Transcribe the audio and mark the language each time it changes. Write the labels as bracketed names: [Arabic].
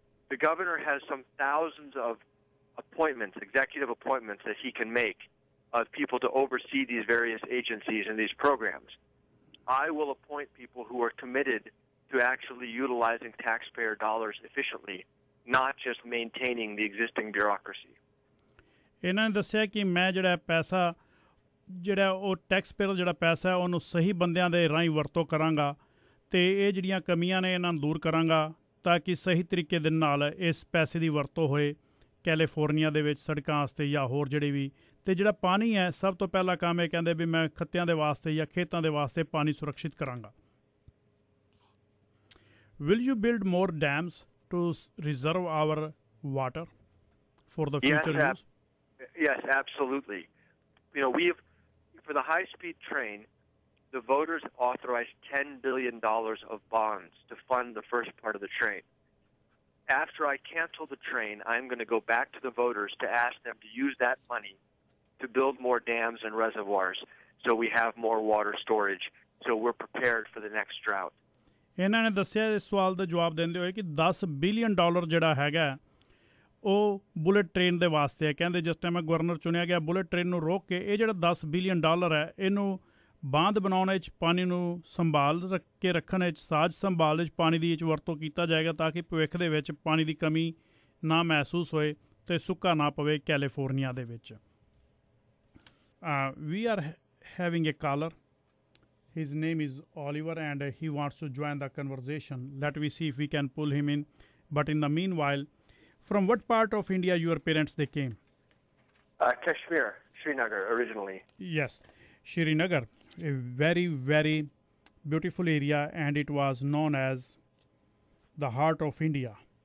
[English] the governor has some thousands of appointments, executive appointments that he can make of people to oversee these various agencies and these programs. I will appoint people who are committed to actually utilizing taxpayer dollars efficiently, not just maintaining the existing bureaucracy. [Punjabi] ਇਹਨਾਂ ਨੇ ਦੱਸਿਆ ਕਿ ਮੈਂ ਜਿਹੜਾ ਪੈਸਾ ਜਿਹੜਾ ਉਹ tax payer ਜਿਹੜਾ ਪੈਸਾ ਉਹਨੂੰ ਸਹੀ ਬੰਦਿਆਂ ਦੇ ਰਾਹੀਂ ਵਰਤੋਂ ਕਰਾਂਗਾ ਅਤੇ ਇਹ ਜਿਹੜੀਆਂ ਕਮੀਆਂ ਨੇ ਇਹਨਾਂ ਨੂੰ ਦੂਰ ਕਰਾਂਗਾ ਤਾਂ ਕਿ ਸਹੀ ਤਰੀਕੇ ਦੇ ਨਾਲ ਇਸ ਪੈਸੇ ਦੀ ਵਰਤੋਂ ਹੋਏ ਕੈਲੀਫੋਰਨੀਆ ਦੇ ਵਿੱਚ ਸੜਕਾਂ ਵਾਸਤੇ ਜਾਂ ਹੋਰ ਜਿਹੜੇ ਵੀ ਅਤੇ ਜਿਹੜਾ ਪਾਣੀ ਹੈ ਸਭ ਤੋਂ ਪਹਿਲਾ ਕੰਮ ਇਹ ਕਹਿੰਦੇ ਵੀ ਮੈਂ ਖੱਤਿਆਂ ਦੇ ਵਾਸਤੇ ਜਾਂ ਖੇਤਾਂ ਦੇ ਵਾਸਤੇ ਪਾਣੀ ਸੁਰੱਖਿਅਤ ਕਰਾਂਗਾ. [English] Will you build more dams to reserve our water for the future use? Yes, absolutely. You know, for the high-speed train, the voters authorized $10 billion of bonds to fund the first part of the train. After I cancel the train, I'm going to go back to the voters to ask them to use that money to build more dams and reservoirs so we have more water storage, so we're prepared for the next drought. [Punjabi] ਇਹਨਾਂ ਨੇ ਦੱਸਿਆ ਇਸ ਸਵਾਲ ਦਾ ਜਵਾਬ ਦਿੰਦੇ ਹੋਏ ਕਿ $10 billion ਜਿਹੜਾ ਹੈਗਾ ਉਹ ਬੁਲੇਟ ਟ੍ਰੇਨ ਦੇ ਵਾਸਤੇ ਹੈ. ਕਹਿੰਦੇ ਜਿਸ ਟਾਈਮ ਗਵਰਨਰ ਚੁਣਿਆ ਗਿਆ ਬੁਲੇਟ ਟ੍ਰੇਨ ਨੂੰ ਰੋਕ ਕੇ ਇਹ ਜਿਹੜਾ $10 ਬਿਲੀਅਨ ਹੈ ਇਹਨੂੰ ਬਾਂਧ ਬਣਾਉਣ ਵਿੱਚ ਪਾਣੀ ਨੂੰ ਸੰਭਾਲ ਕੇ ਰੱਖਣ ਵਿੱਚ ਸਾਜ਼ ਸੰਭਾਲ ਵਿੱਚ ਪਾਣੀ ਦੀ ਵਰਤੋਂ ਕੀਤਾ ਜਾਏਗਾ ਤਾਂ ਕਿ ਭਵਿੱਖ ਦੇ ਵਿੱਚ ਪਾਣੀ ਦੀ ਕਮੀ ਨਾ ਮਹਿਸੂਸ ਹੋਏ ਅਤੇ ਸੁੱਕਾ ਨਾ ਪਵੇ ਕੈਲੀਫੋਰਨੀਆ ਦੇ ਵਿੱਚ. [English] We are having a caller. His name is Oliver and he wants to join the conversation. Let me see if we can pull him in. But in the meanwhile, from what part of India your parents they came? Kashmir, Srinagar originally. Yes, Srinagar, a very, very beautiful area and it was known as the heart of India.